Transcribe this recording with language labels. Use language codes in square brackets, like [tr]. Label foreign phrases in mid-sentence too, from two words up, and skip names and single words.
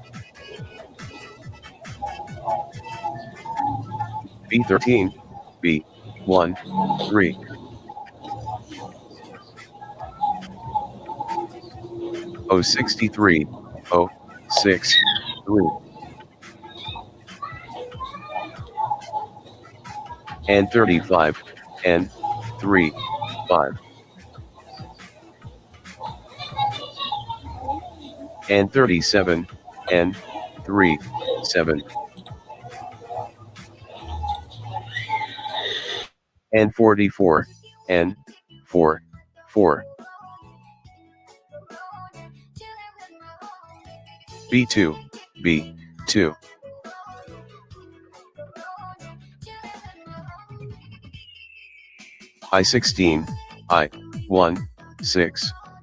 [en] B 13, B, 1, 3. O 63, O, 6, 3. And 35, N, 3, 5. And 37, N, 3, 7. And 44, N, 4, 4. B2, B, 2. I 16, I, 1, 6.